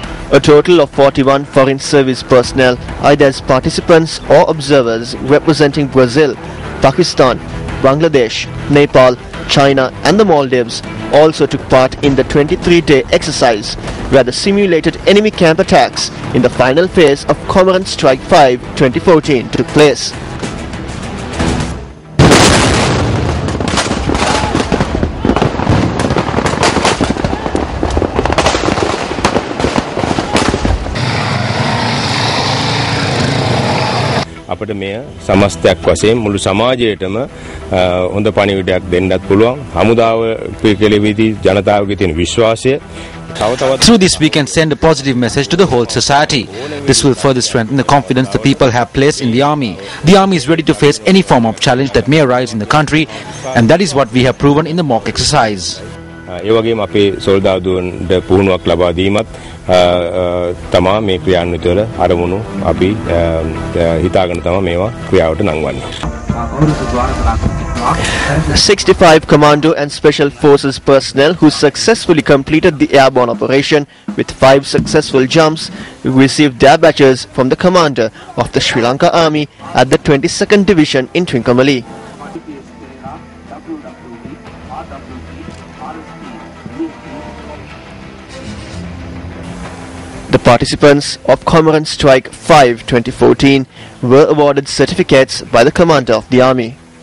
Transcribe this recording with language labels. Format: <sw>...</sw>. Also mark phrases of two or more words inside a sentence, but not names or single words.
<en>A total of 41 foreign service personnel, either as participants or observers representing Brazil, Pakistan, Bangladesh, Nepal, China and the Maldives also took part in the 23-day exercise where the simulated enemy camp attacks in the final phase of Cormorant Strike 5 2014 took place.</en> <si>අපිට මෙය සමස්තයක් වශයෙන් මුළු සමාජයටම හොඳ පණිවිඩයක් දෙන්නත් පුළුවන්. හමුදාව කෙලෙවිදී ජනතාවගේ තියෙන විශ්වාසය</si> <en>Through this we can send a positive message to the whole society. This will further strengthen the confidence the people have placed in the army. The army is ready to face any form of challenge that may arise in the country, and that is what we have proven in the mock exercise.</en> <si>ඒ වගේම අපේ සොල්දාදුවන්ට පුහුණුවක් ලබා දීමත් තමා මේ ක්‍රියාන්විතවල අරමුණු අපි හිතාගෙන තමයි මේවා ක්‍රියාවට නංවන්නේ.</si> <en>65 Commando and Special Forces personnel who successfully completed the airborne operation with 5 successful jumps received their badges from the commander of the Sri Lanka Army at the 22nd Division in Trincomalee. The participants of Cormorant Strike 5 2014 were awarded certificates by the commander of the army.</en>